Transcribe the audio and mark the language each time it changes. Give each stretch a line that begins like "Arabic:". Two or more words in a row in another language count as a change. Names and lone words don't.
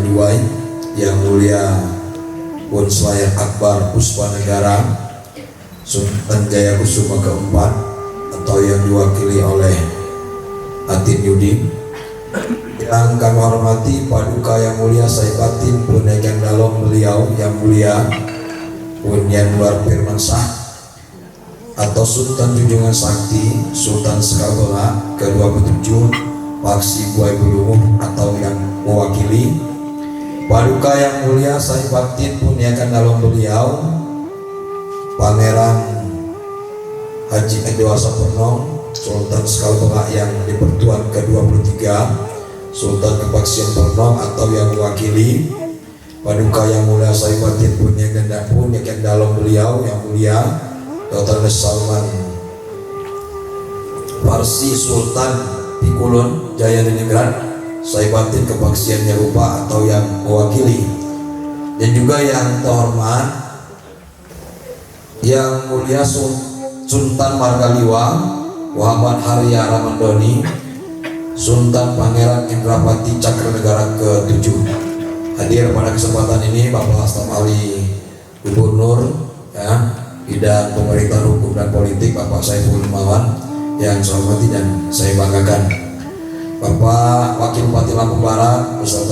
Indonesian: Diwai, yang mulia Bonslayer Akbar Puspanegara Sultan Jaya Kusuma keempat atau yang diwakili oleh Atin Yudin, yang kami hormati Paduka yang mulia Sai Batin Punyakan Dalom, beliau yang mulia Punyan Luar Firmansyah atau Sultan Junjungan Sakti Sultan Skalawara ke-27 Paksi Buai Belumuh atau yang mewakili Paduka yang mulia Sai Batin Punyakan Dalom, beliau Pangeran Haji Edwasa Pernong, Sultan Skalbera yang di Pertuan ke-23, Sultan Kepaksian Pernong atau yang mewakili Paduka yang mulia Saibatin punya gendak pun yang dalam beliau yang mulia Dr. Salman Farsi Sultan Pikulun Jaya Dinegrat Saibatin Kepaksian Yarupa atau yang mewakili, dan juga yang terhormat yang mulia Sultan Margaliwa Muhammad Harya Ramandoni Sultan Pangeran Indrapati Cakranegara ke-7 hadir pada kesempatan ini. Bapak Staf Ahli Gubernur ya, bidang pemerintahan hukum dan politik Bapak Saiful Himawan yang saya hormati dan saya banggakan, Bapak Wakil Bupati Lampung Barat beserta